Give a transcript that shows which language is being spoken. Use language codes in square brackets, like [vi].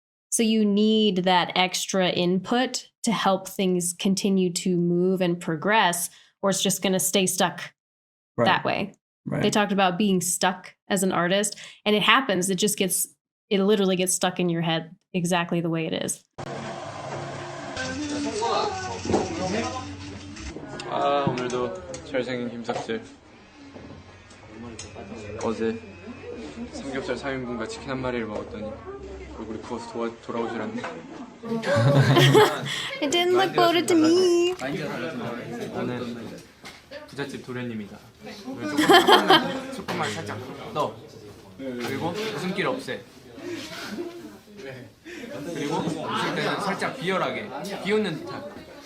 [en] So you need that extra input to help things continue to move and progress, or it's just going to stay stuck that way. Right. They talked about being stuck as an artist, and it happens. It literally gets stuck in your head exactly the way it is. [ko] 아, 오늘도 잘생긴 김삭질. 어제 삼겹살 3인분과 치킨 한 마리를 먹었더니 얼굴이 부어서 돌아오질 않네. [en] It didn't look bloated to me. [ko] 나는 부잣집 도련님이다. 조금만 살짝 넣어. 그리고 웃음기를 없애. 그리고 웃을 때는 살짝 비열하게 비웃는 듯한.